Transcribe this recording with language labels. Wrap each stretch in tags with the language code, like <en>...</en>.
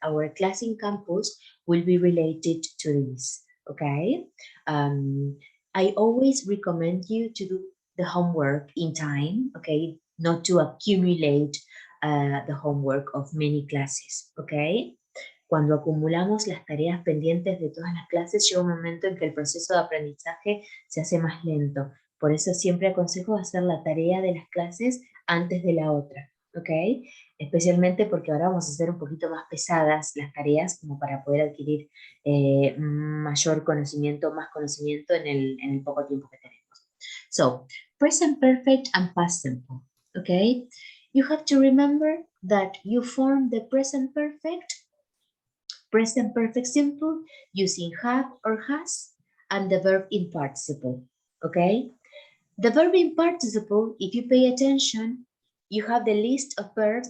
<en>Our class in campus will be related to this, okay? I always recommend you to do the homework in time, okay? Not to accumulate the homework of many classes, okay?</en> <es>Cuando acumulamos las tareas pendientes de todas las clases, llega un momento en que el proceso de aprendizaje se hace más lento. Por eso siempre aconsejo hacer la tarea de las clases antes de la otra, ¿ok? Especialmente porque ahora vamos a hacer un poquito más pesadas las tareas como para poder adquirir mayor conocimiento, más conocimiento en el poco tiempo que tenemos.</es> <en>So, present perfect and past simple, ¿ok? You have to remember that you form the present perfect simple using have or has and the verb in participle, okay? The verb in participle, if you pay attention, you have the list of verbs.</en>